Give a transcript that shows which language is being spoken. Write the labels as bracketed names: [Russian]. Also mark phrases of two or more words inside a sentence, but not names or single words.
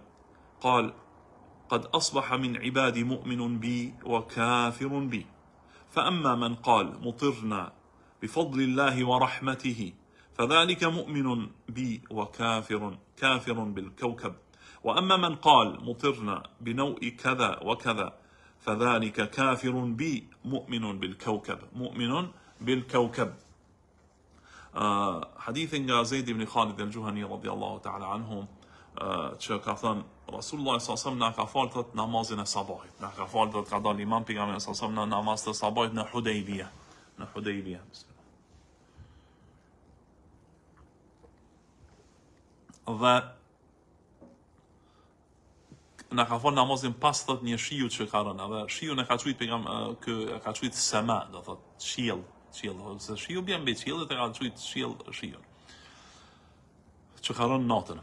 [Arabic] قال: قد أصبح من عبادي مؤمن بي وكافر بي، فأما من قال مطرنا بفضل الله ورحمته فذلك مؤمن بي كافر بالكوكب، وأما من قال مطرنا بنوء كذا وكذا فذلك كافر بي مؤمن بالكوكب. [Albanian] حديث nga Zeid ibn Khalid al-Juhani [Arabic] رضي الله تعالى عنهم, [Albanian] që ka thënë Rasulullah [Arabic] صلى الله عليه وسلم [Albanian] na ka falë thot namazin e sabahit, na ka falë thot ka dalë imam pejgamberi [Arabic] صلى الله عليه وسلم [Albanian] në namaz të sabahit në Hudaybiyah. Dhe na ka falë namazin pas thot një shiu që ka rënë, dhe shiu ne ka thujt e ka thujt sema, do thot qiell, se shiu bjen mbi qiellin, e ka thujt shiu që ka rënë natën.